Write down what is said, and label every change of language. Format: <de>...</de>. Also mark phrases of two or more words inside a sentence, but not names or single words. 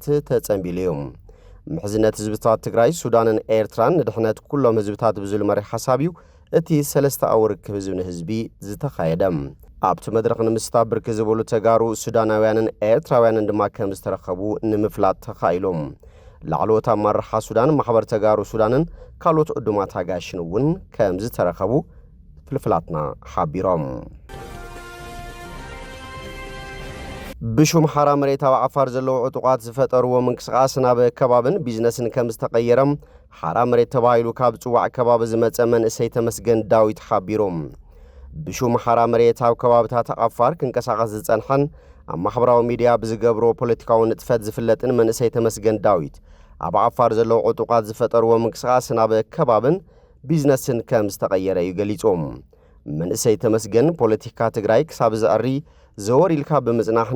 <ti>ተጸንቢልዮም محزنت ህዝብታት ትግራይ ሱዳንን ኤርትራን ድህነት ኩሎም ህዝብታት ብዝብል መሪ ሓሳቢው እቲ ሰለስተ ኣውርክብ ህዝብን ህዝቢ ዝተኻየደም ኣብቲ መድረኽ ንምስታብር ክዝበሉ ተጋሩ ሱዳናውያንን ኤርትራውያንን ድማ ከም ዝተረኸቡ ንምፍላጥ ተኻኢሎም ላዕሎት ኣመራርሓ ሱዳን ማሕበር ተጋሩ ሱዳንን ካልኦት ዕዱማት ኣጋሽን እውን ከም ዝተረኸቡ ፍልፍላትና ሓቢሮም ብሹም ሓራም መሬት ኣብ ዓፋር ዘለዉ ዕጡቃት ዝፈጠርዎ ምንቅስቃስ ናብ ከባብን ቢዝነስን ከም ዝተቀየረም ሓራም መሬት ተባሂሉ ካብ ጽዋዕ ከባቢ ዝመጸ መንእሰይ ተመስገን ዳዊት ሓቢሮም ብሹም ሓራም መሬት ኣብ ከባብታት ዓፋር ክንቀሳቀስ ዝጸንሐን ኣብ ማሕበራዊ ሚድያ ብዝገብሮ ፖለቲካዊ ንጥፈት ዝፍለጥን መንእሰይ ተመስገን ዳዊት ኣብ ዓፋር ዘለዉ ዕጡቃት ዝፈጠርዎ ምንቅስቃስ ናብ ከባብን ቢዝነስን ከም ዝተቀየረ ይገልጾም መንእሰይ ተመስገን ፖለቲካ ትግራይ ክሳብ ዝኣሪ ዘወሪልካ ብምጽናሕ</ti>